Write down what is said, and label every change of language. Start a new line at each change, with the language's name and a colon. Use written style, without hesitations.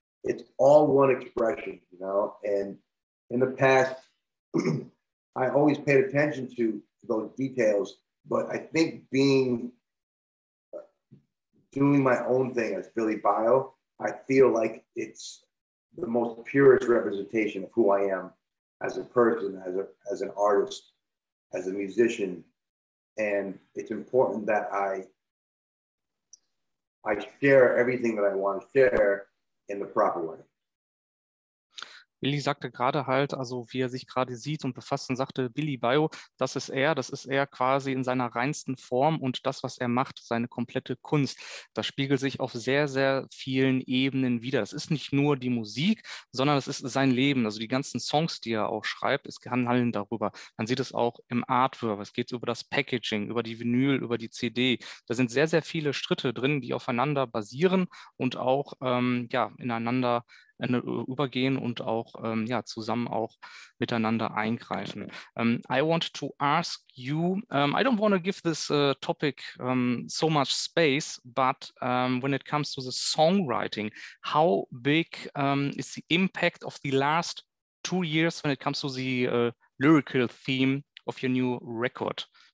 English: It's all one expression, you know. And in the past, I always paid attention to those details, but I think doing my own thing as BillyBio, I feel like it's the most purest representation of who I am as a person, as an artist, as a musician. And it's important that I share everything that I want to share in the proper way.
German: Billy sagte gerade halt, also wie er sich gerade sieht und befasst und sagte, BillyBio, das ist er quasi in seiner reinsten Form und das, was er macht, seine komplette Kunst, das spiegelt sich auf sehr, sehr vielen Ebenen wider. Das ist nicht nur die Musik, sondern es ist sein Leben, also die ganzen Songs, die er auch schreibt, es handeln darüber. Man sieht es auch im Artwork, es geht über das Packaging, über die Vinyl, über die CD. Da sind sehr, sehr viele Schritte drin, die aufeinander basieren und auch ineinander übergehen und auch zusammen auch miteinander eingreifen.
English: I want to ask you, I don't want to give this topic so much space, but when it comes to the songwriting, how big is the impact of the last 2 years when it comes to the lyrical theme of your new record?